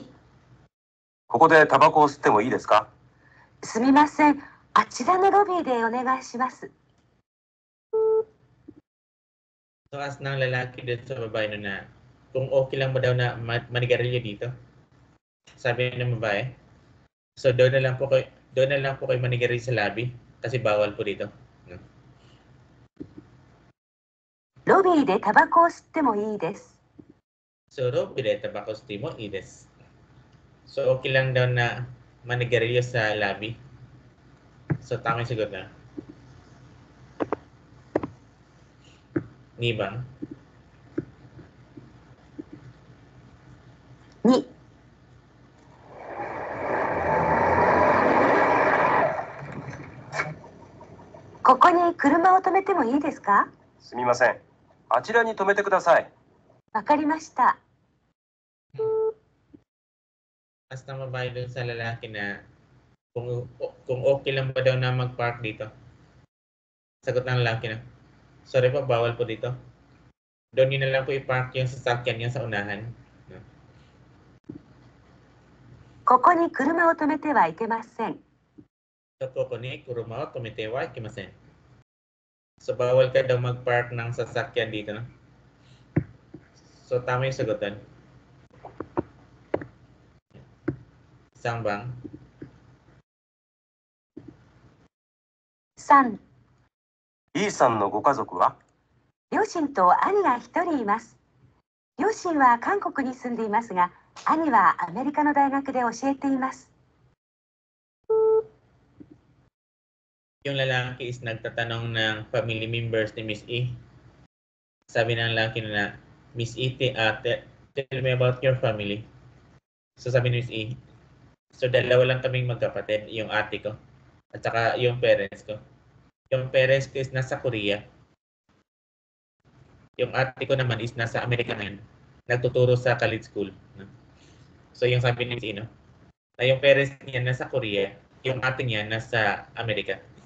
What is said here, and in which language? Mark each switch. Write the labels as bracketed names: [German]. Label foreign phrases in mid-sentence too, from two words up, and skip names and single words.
[Japanese] ここでタバコを吸ってもいいですか？すみません。あちらのロビーでお願いします。 [Filipino] So, as ng lalaki dito sa babae no na kung okay lang ba daw na manigarilyo dito? Sabi ng babae. So, doon na lang po kayo manigarilyo sa lobby kasi bawal po dito. No? [Japanese] ロビーでタバコを吸ってもいいです。 [Filipino] So, [Japanese] ロビーでタバコもいいです. [Filipino] So, okay lang daw na manigarilyo sa lobby. So, tama yung sagot na. Nibang? [Japanese] 2、ここに車を止めてもいいですか？すみません。あちらに止めてください。わかりました。 [Filipino] As na babae dun sa lalaki na kung okay lang ba daw na mag-park dito. Sagot ng lalaki na, sorry po, bawal po dito. Doon nyo na lang po i-park yung sasakyan niya sa unahan. No? [Japanese] ここに車を止めてはいけません。 So, ここに車を止めてはいけません. [Filipino] So, bawal ka daw mag-park ng sasakyan dito. No? So, tama yung sagot doon. Isang bang? [Japanese] 3、 E さんのご家族は？両親と兄が1人います。両親は韓国に住んでいますが、兄はアメリカの大学で教えています。 [Filipino] Yung lalaki is nagtatanong ng [English] family members [Filipino] ni Miss E. Sabi ng lalaki na, [English] Miss E, tell me about your family. [Filipino] So sabi ni Miss E, so dalawa lang kaming magkapatid, yung ate ko at saka yung parents ko. Yung parents ko is nasa Korea. Yung ate ko naman is nasa Amerika ngayon. Nagtuturo sa [English] college school. [Filipino] No? So yung sabi ni Miss E, no? Na yung parents niya nasa Korea, yung ate niya nasa Amerika.